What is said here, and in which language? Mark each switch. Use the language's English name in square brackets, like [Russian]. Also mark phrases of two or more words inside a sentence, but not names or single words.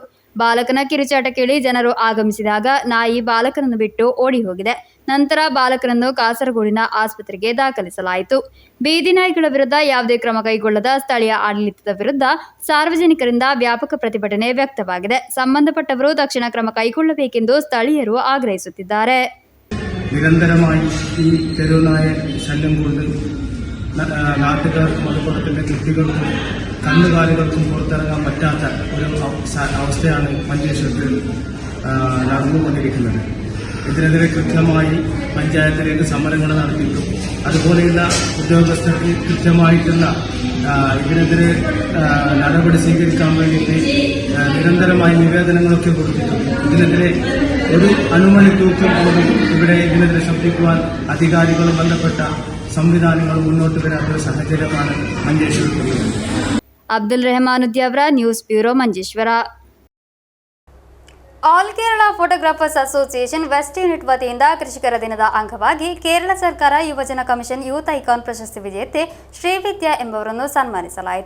[Kannada] ಬಾಲಕನ ಕಿರುಚಾಟ ಕೇಳಿ ಜನರು ಆಗಮಿಸಿದಾಗ ನಾಯಿ ಬಾಲಕನನ್ನು ಬಿಟ್ಟು ಓಡಿ ಹೋಗಿದೆ. ನಂತರ ಬಾಲಕನನ್ನು ಕಾಸರಗೋಡಿನ ಆಸ್ಪತ್ರೆಗೆ ದಾಖಲಿಸಲಾಯಿತು. ಬೀದಿ ನಾಯಿಗಳ ವಿರುದ್ಧ ಯಾವುದೇ ಕ್ರಮ ಕೈಗೊಳ್ಳದ ಸ್ಥಳೀಯ ಆಡಳಿತದ ವಿರುದ್ಧ ಸಾರ್ವಜನಿಕರಿಂದ ವ್ಯಾಪಕ ಪ್ರತಿಭಟನೆ ವ್ಯಕ್ತವಾಗಿದೆ. ಸಂಬಂಧಪಟ್ಟವರು ತಕ್ಷಣ ಕ್ರಮ ಕೈಗೊಳ್ಳಬೇಕೆಂದು ಸ್ಥಳೀಯರು ಆಗ್ರಹಿಸುತ್ತಿದ್ದಾರೆ. [Malayalam] നിരന്തരമായി ഈ തെരുവുനായ ശല്യം കൂടുതൽ നാട്ടുകാർക്കും അതുപോലെ തന്നെ കുട്ടികൾക്കും കന്നുകാലികൾക്കും പുറത്തിറങ്ങാൻ പറ്റാത്ത ഒരു അവസ്ഥയാണ് മഞ്ചേശ്വരത്തിൽ നടന്നുകൊണ്ടിരിക്കുന്നത്. ഇതിനെതിരെ കൃത്യമായി പഞ്ചായത്തിലേക്ക് സമരങ്ങൾ നടത്തിയിട്ടും അതുപോലെയുള്ള ഉദ്യോഗസ്ഥർക്ക് കൃത്യമായിട്ടുള്ള ഇതിനെതിരെ നടപടി സ്വീകരിക്കാൻ വേണ്ടിയിട്ട് നിരന്തരമായി നിവേദനങ്ങളൊക്കെ കൊടുത്തിട്ടുണ്ട്. ഇതിനെതിരെ ഒരു അനുമതി തൂക്കം പോലും ഇവിടെ ഇതിനെതിരെ ശബ്ദിക്കുവാൻ അധികാരികളും ബന്ധപ്പെട്ട സംവിധാനങ്ങൾ മുന്നോട്ട് വരാത്തൊരു സാഹചര്യമാണ് മഞ്ചേശ്വരത്തുള്ളത്. [Kannada] ಅಬ್ದುಲ್ ರೆಹಮಾನುದ್ಯಾವ್ರ [English] news bureau [Kannada] ಮಂಜೇಶ್ವರ. ಆಲ್ ಕೇರಳ ಫೋಟೋಗ್ರಾಫರ್ಸ್ ಅಸೋಸಿಯೇಷನ್ ವೆಸ್ಟ್ ಯೂನಿಟ್ ವತಿಯಿಂದ ಕೃಷಿಕರ ದಿನದ ಅಂಗವಾಗಿ ಕೇರಳ ಸರ್ಕಾರ ಯುವಜನ ಕಮಿಷನ್ ಯೂತ್ ಐಕಾನ್ ಪ್ರಶಸ್ತಿ ವಿಜೇತೆ ಶ್ರೀವಿದ್ಯಾ ಎಂಬವರನ್ನು ಸನ್ಮಾನಿಸಲಾಯಿತು.